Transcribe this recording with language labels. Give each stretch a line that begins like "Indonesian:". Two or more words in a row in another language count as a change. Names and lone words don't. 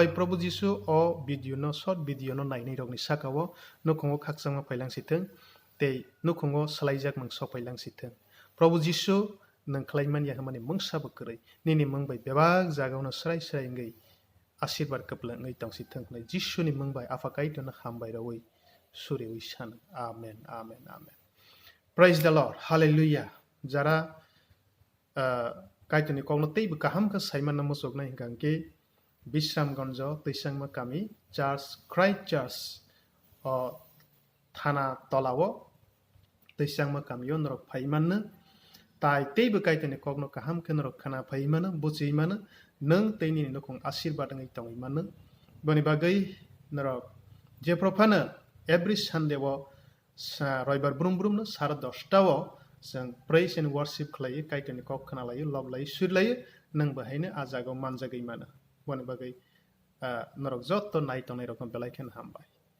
Kok Borok: Prabhu Jisu o video no short video no nainai rok ni sakao nukhungo khaksangma phailang sitheng te nukhungo slaijak mung sokpailang sitheng Prabhu Jisu nang khlaimani hamani mungsabo kwrui nini mungbai bebak jagao srai srai ngai ashirwad kaplangai tongsitheng hnai Jisu ni mungbai afa kaito na hambai rawi suriwi san amen amen amen
English: praise the Lord
Kok Borok: hallelujah jara kaitoni kongno teibo kaham ka saiman na musokna hingangke Bisramganjo Teisangma Kami Church Christ Church o thana tolao Teisangma Kami onrok phaimanna tai teibo kaitoni kogno kaham kenrok khana phaimana buchimana nang teini nokong ashirwad ngai tongimana boni bagai norok je profana
English: every Sunday
Kok Borok: wo roibar brum brum no sara 10 ta wo जों
English: praise and worship
Kok Borok: khlaio kaitoni kok khanalaio loblai surlaio nang bahaina ajago manjagai mana boni bagai norok jotto nai tonai rokam belai khen hambai